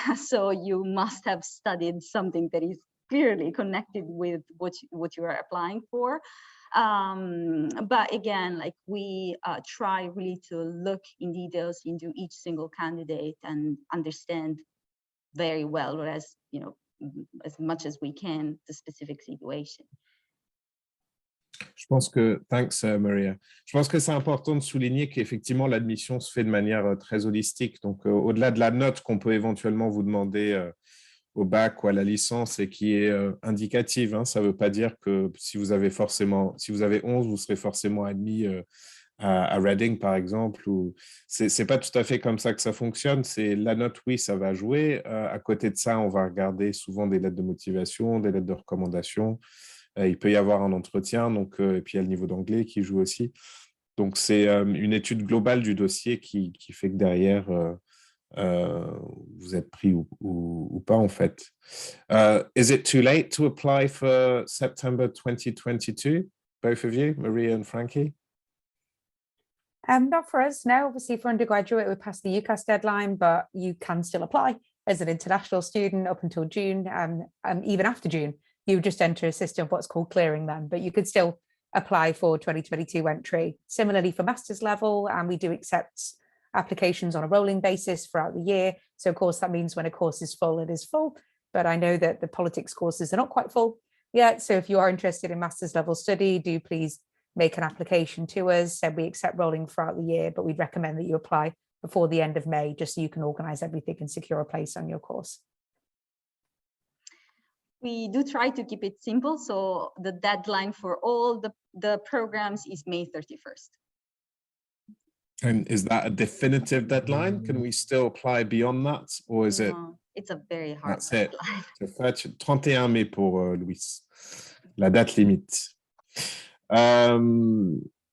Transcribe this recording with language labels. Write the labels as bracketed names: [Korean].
[English] So you must have studied something that is clearly connected with what you are applying for. But again, like we try really to look in details into each single candidate and understand very well, whereas, as much as we can the specific situation. [French] Je pense que, [English] thanks Maria, [French] je pense que c'est important de souligner qu'effectivement l'admission se fait de manière très holistique. Donc au-delà de la note qu'on peut éventuellement vous demander au bac ou à la licence et qui est indicative, hein, ça ne veut pas dire que si vous avez 11, vous serez forcément admis à Reading par exemple. C'est pas tout à fait comme ça que ça fonctionne. C'est la note, oui, ça va jouer. À côté de ça, on va regarder souvent des lettres de motivation, des lettres de recommandation. Il peut y avoir un entretien, donc, et puis il y a le niveau d'anglais qui joue aussi. Donc, c'est une étude globale du dossier qui fait que derrière, vous êtes pris ou pas, en fait. [English] Is it too late to apply for September 2022? Both of you, Maria and Frankie? Not for us, no. Obviously, for undergraduate, we passed the UCAS deadline, but you can still apply as an international student up until June, even after June. You would just enter a system of what's called clearing then, but you could still apply for 2022 entry. Similarly for master's level, and we do accept applications on a rolling basis throughout the year. So of course, that means when a course is full, it is full. But I know that the politics courses are not quite full yet. So if you are interested in master's level study, do please make an application to us. So we accept rolling throughout the year, but we'd recommend that you apply before the end of May, just so you can organize everything and secure a place on your course. We do try to keep it simple. So the deadline for all the programs is May 31st. And is that a definitive deadline? Can we still apply beyond that? Or is it? It's a very hard That's deadline. It. [French] 31 mai pour Louis, la date limite.